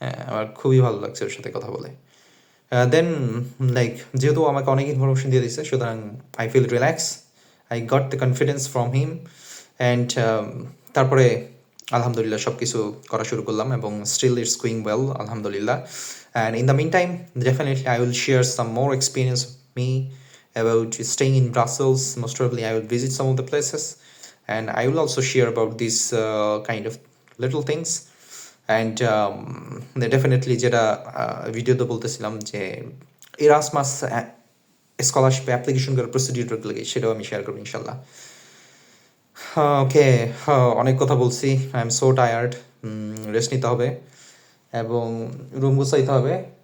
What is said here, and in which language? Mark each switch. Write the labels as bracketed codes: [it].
[bn] আমার খুবই ভালো লাগছে ওর সাথে কথা বলে। দেন লাইক যেহেতু আমাকে অনেক ইনফরমেশন দিয়ে দিচ্ছে, সুতরাং [en] I feel relax, I got the confidence from him. [bn] And তারপরে আলহামদুলিল্লাহ সব কিছু করা শুরু করলাম, এবং [en] still it's going well [bn] আলহামদুলিল্লাহ। [en] And in the mean time definitely I will share some more experience of me about staying in Brussels. Most probably I will visit some of the places, and I will also share about these kind of little things. [bn] And definitely যেটা ভিডিওতে বলতেছিলাম যে Erasmus স্কলারশিপে application করার প্রসিডিউরগুলো সেটাও আমি share করবো ইনশাল্লাহ। ওকে, অনেক কথা বলছি, [en] I am so tired, [bn] rest নিতে হবে এবং রুম গুছাইতে হবে।